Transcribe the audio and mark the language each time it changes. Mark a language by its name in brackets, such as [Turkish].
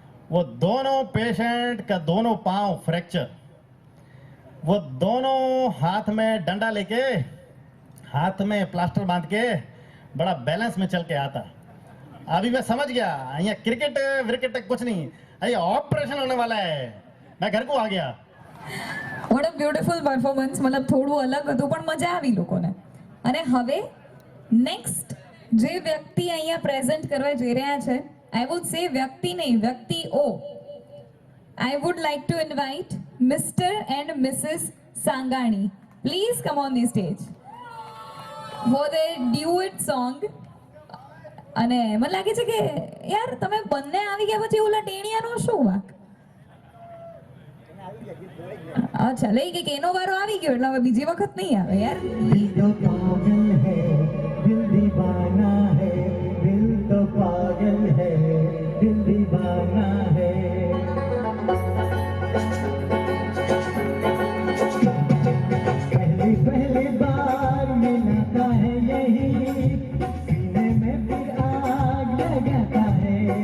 [Hindi] वो दोनों पेशेंट का दोनों पांव फ्रैक्चर, वो दोनों हाथ में डंडा लेके, हाथ में प्लास्टर बांध के बड़ा बैलेंस में चल के आता। अभी मैं समझ गया यहाँ क्रिकेट विकेट कुछ नहीं, ये ऑपरेशन होने वाला है। मैं घर को आ गया। [English] what a beautiful performance, [Gujarati] મતલબ થોડું અલગ હતું પણ મજા આવી લોકોને. અને હવે નેક્સ્ટ જે વ્યક્તિ અહીંયા પ્રેઝન્ટ કરવા જઈ રહ્યા છે, [English] I would say [Gujarati] વ્યક્તિ નહીં, વ્યક્તિઓ. [English] I would like to invite mister and missis Sangani. Please come on the stage for the duet song. [Gujarati] અને મને લાગે છે કે યાર તમે બંને આવી ગયા પછી ઓલા ટેણિયાનો શું વાંક? અચ્છા લઈ ગઈ કે એનો વારો આવી ગયો એટલે હવે બીજી વખત નહીં આવે યાર. [Hindi] दिल तो पागल है, दिल दीवाना है, दिल तो पागल है, दिल दीवाना है। पहली बार मिलता है यही, सीने में फिर आग लगाता है।